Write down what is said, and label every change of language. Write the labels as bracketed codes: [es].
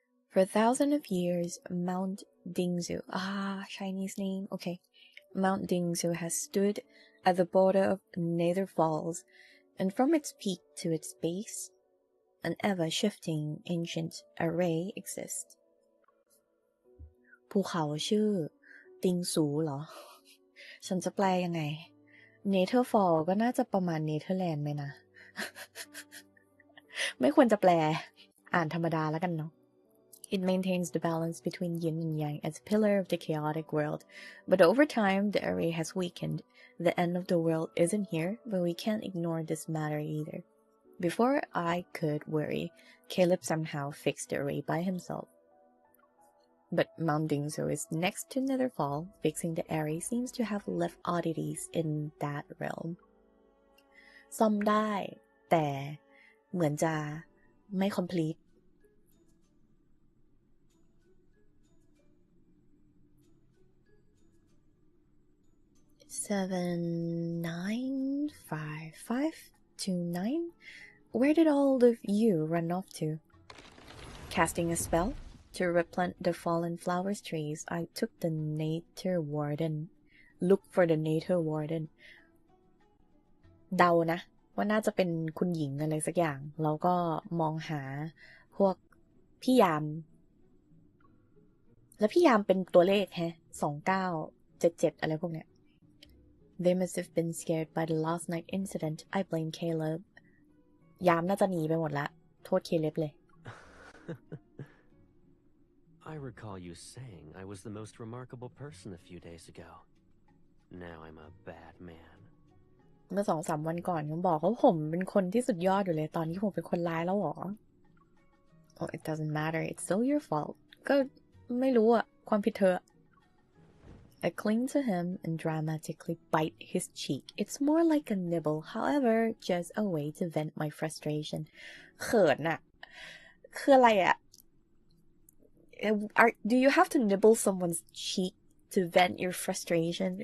[en] For 1,000 of years, Mount Dingzu. Chinese name. Okay. Mount Dingzu has stood at the border of Nether Falls, and from its peak to its base, an ever-shifting ancient array exists. [th] ภูเขาชื่อติงซูเหรอ ฉันจะแปลยังไง Nether Fall ก็น่าจะประมาณ Netherland ไหมนะ ไม่ควรจะแปล อ่านธรรมดาแล้วกันเนาะ [en] It maintains the balance between yin and yang as a pillar of the chaotic world. But over time, the array has weakened. The end of the world isn't here, but we can't ignore this matter either. Before I could worry, Caleb somehow fixed the array by himself. But Mount Dingzu is next to Netherfall. Fixing the array seems to have left oddities in that realm. [th] ซ่อมได้ แต่เหมือนจะไม่ complete. [en] Seven, 9, 5, 5, 2, 9. Where did all of you run off to? Casting a spell to replant the fallen flowers trees, I took the Nature Warden. Look for the Nature Warden. [th] เดานะว่าน่าจะเป็นคุณหญิงอะไรสักอย่างแล้วก็มองหาพวกพี่ยามแล้วพี่ยามเป็นตัวเลขแฮะ2977อะไรพวกเนี้ย [en] They must have been scared by the last night incident. I blame Caleb. [th] ยามน่าจะหนีไปหมดละโทษเคเลบเลย [en] I recall you saying I was the most remarkable person a few days ago. Now I'm a bad man. [th] เมื่อ 2-3 วันก่อนผมบอกว่าผมเป็นคนที่สุดยอดอยู่เลยตอนนี้ผมเป็นคนร้ายแล้วหรอ [en] Oh, it doesn't matter. It's still your fault. [th] ก็ไม่รู้อะความผิดเธอ [en] I cling to him and dramatically bite his cheek. It's more like a nibble, however, just a way to vent my frustration. [th] เขินอะคืออะไรอะ [en] Do you have to nibble someone's cheek to vent your frustration?